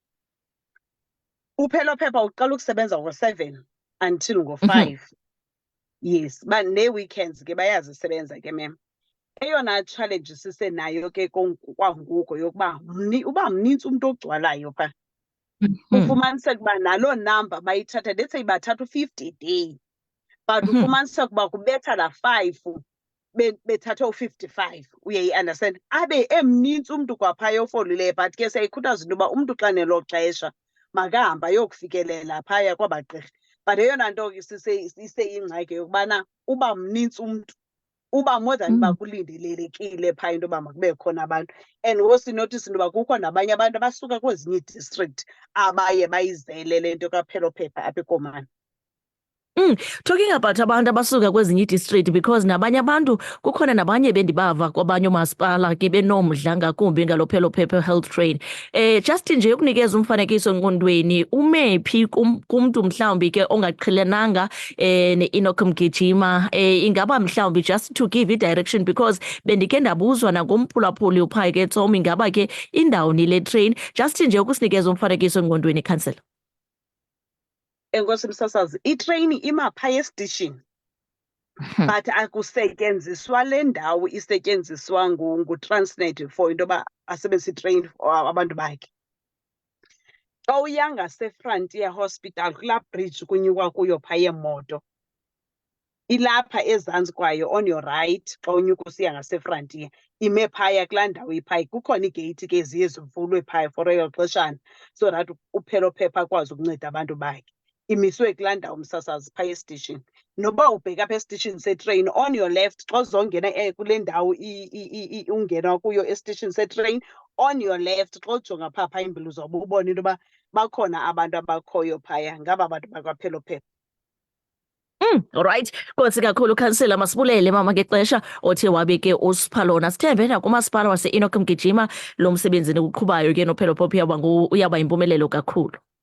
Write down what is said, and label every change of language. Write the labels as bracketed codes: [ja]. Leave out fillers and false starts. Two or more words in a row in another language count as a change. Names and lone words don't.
[xh] UPHELOPHEPHA uqala ukusebenza ngo-7 until ngo-5. Yes, nee-weekends ke bayazisebenza ke mem. Eyona challenge sisenayo ke kwangoku yokuba uba mnintsi umntu ogcwalayo phaa. Ufumaniseke uba naloo namba bayithatha, [en] let's say [xh] bathatha u-50 [en] a day, [xh] but ufumaniseke uba kubetha la 5 bethathe u-55. Uyayi-understand? Abe emnintsi umntu kwaphaya ofolileyo, but ke siyayikhuthaza into yoba umntu xa nelo xesha makahambe ayokufikelela phaya kwabagqirha. But eyona nto ke iseyingxaki yokubana uba mnintsi umntu, uba [en] more than [xh] uba kulindelelekile phaa into yoba makube khona abantu. And wosinothisa into yoba kukho nabanye abantu abasuka kwezinye ii-district abaye bayizele le nto kaPHELOPHEPHA apha eKomani. [en] Talking about [xh] abantu abasuka kwezinye ii-district, because nabanye abantu kukhona nabanye bendibava kwabanye oomasipala ke benomdla ngakumbi ngalo PHELOPHEPHA Health Train. Just nje ukunikeza umfanekiso engqondweni, ume phi kumntu mhlawumbi ke ongaqhelenanga ne-Enoch Mgijima, ingaba mhlawumbi [en] just to give [xh] i-direction, because bendikhe ndabuzwa nangomphulaphuli uphaa ke Tsomi, ingaba ke indawoni le train, just nje ukusinikeza umfanekiso engqondweni, Councillor. Enkosi msasazi, itreyini ima phaya esitishini, but akusetyenziswa le ndawo isetyenziswa nguTransnet for into yoba asebenzise itreyini abantu bakhe. Xa uya ngaseFrontier Hospital kulaa bridge kunyukwa kuyo phaya yeemoto, ilapha ezantsi kwayo [en] on your right. [xh] Xa unyuka usiya ngaseFrontier, ime phaya kulaa ndawo iphaya. Kukhona iigeyithi ke ziye zivulwe phaya for elo xeshana, [en] so that [xh] uPHELOPHEPHA akwazi ukunceda abantu bakhe. Imiswe kulaa ndawo msasazi phaya esitishini. Noba ubheka apha esitishini setreyini, [en] on your left [xh] xa uzongena kule ndawo ungena kuyo esitishini setreyini, [en] on your left [xh] xa ujonga phaa phambili uzobe ubona into yoba bakhona abantu abakhoyo phaya, ngaba bantu bakwaPHELOPHEPHA. Alright. Nkosi kakhulu Councillor, masibulele mama ngexesha othe wabe ke usipha lona. Sithembe nakumasipala wase-Enoch Mgijima lo msebenzi niwuqhubayo ke noPHELOPHEPHA uyaba yimpumelelo kakhulu.